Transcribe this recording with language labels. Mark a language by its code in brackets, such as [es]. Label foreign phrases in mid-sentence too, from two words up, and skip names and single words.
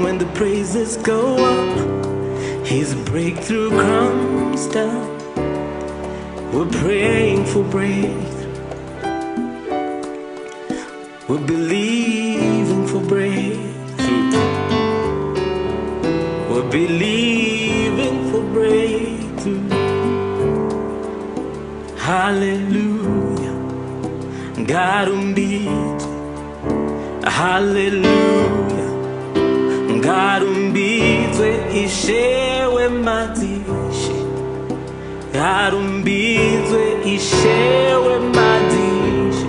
[en] When the praises go up, His breakthrough comes down. We're praying for breakthrough. We're believing for breakthrough. believing for breakthrough. [sn] Hallelujah, ngarumbidze. Hallelujah, ngarumbidze ishewe madishe. Ngarumbidze ishewe madishe.